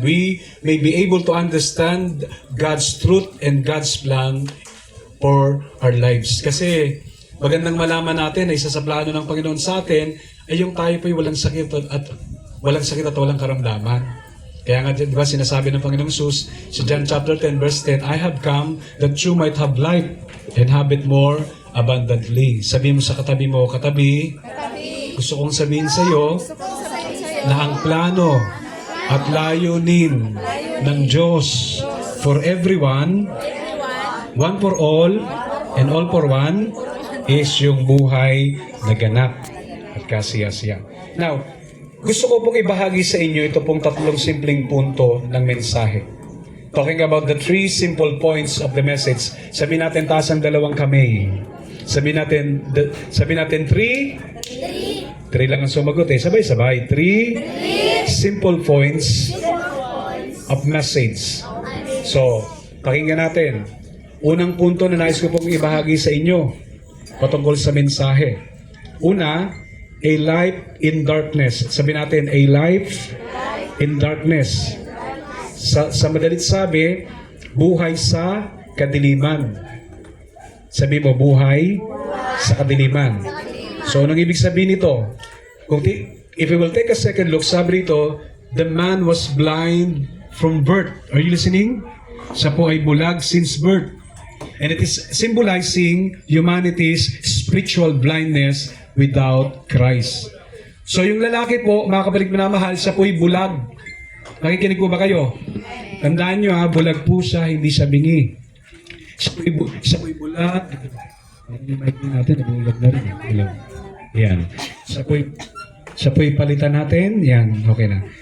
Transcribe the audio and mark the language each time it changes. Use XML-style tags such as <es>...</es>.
<en>We may be able to understand God's truth and God's plan for our lives.</en> <tl>Kasi magandang malaman natin na isa sa plano ng Panginoon sa atin ay yung tayo po'y walang sakit at walang karamdaman. Kaya nga, di ba, sinasabi ng Panginoong Jesus sa John chapter 10, verse 10,</tl> <en>I have come that you might have life and have it more abundantly.</en> <tl>Sabi mo sa katabi mo, katabi, gusto kong sabihin sa iyo na ang plano at layunin ng Diyos</tl> <en>for everyone, one for all, and all for one,</en> <tl>is yung buhay na ganap at kasiyasiya. Now, gusto ko pong ibahagi sa inyo ito pong tatlong simpleng punto ng mensahe.</tl> <en>Talking about the three simple points of the message.</en> <tl>Sabi natin, taas ang dalawang kamay. Sabi natin three lang ang sumagot Sabay-sabay.</tl> <en>Three simple points of message.</en> <tl>So, pakinggan natin. Unang punto na nais ko pong ibahagi sa inyo patungkol sa mensahe. Una,</tl> <en>a life in darkness.</en> <tl>Sabi natin,</tl> <en>a life in darkness.</en> <tl>Sa madalit sabi, buhay sa kadiliman. Sabi mo, buhay sa kadiliman. So, anong ibig sabihin nito?</tl> <en>if we will take a second look,</en> <tl>sabi rito,</tl> <en>the man was blind from birth. Are you listening?</en> <tl>Siya po ay bulag</tl> <en>since birth. And it is symbolizing humanity's spiritual blindness without Christ.</en> <tl>So yung lalaki po, mga kapatid minamahal, siya po ay bulag. Nakikinig po ba kayo? Tandaan nyo ha, bulag po siya, hindi siya bingi. Siya po ay bulag. Natin, nabulag na rin. Bulag. Yan. Siya po'y palitan natin. Yan, okay na.</tl>